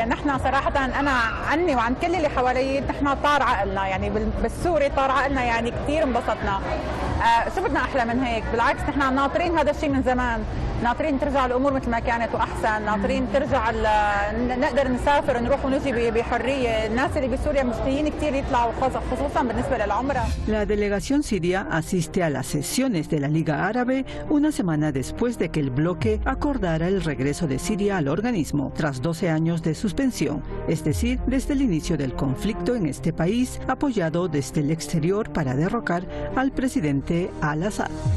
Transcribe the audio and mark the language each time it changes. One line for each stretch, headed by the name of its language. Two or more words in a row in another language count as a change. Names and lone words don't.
Arabic: نحن صراحة أنا عني وعن كل اللي حوالي نحن طار عقلنا، يعني بالسوري طار عقلنا، يعني كثير انبسطنا. شو بدنا أحلى من هيك؟ بالعكس نحن ناطرين هذا الشيء من زمان، ناطرين ترجع الأمور مثل ما كانت وأحسن، ناطرين ترجع نقدر نسافر ونروح ونجي بحرية. الناس اللي بسوريا مشتاقين كثير يطلعوا خصوصا بالنسبة للعمرة.
Spanish: La delegación siria asiste a las sesiones de la Liga Árabe una semana después de que el bloque acordara el regreso de Siria al organismo, tras 12 años de suspensión, es decir, desde el inicio del conflicto en este país, apoyado desde el exterior para derrocar al presidente Al-Assad.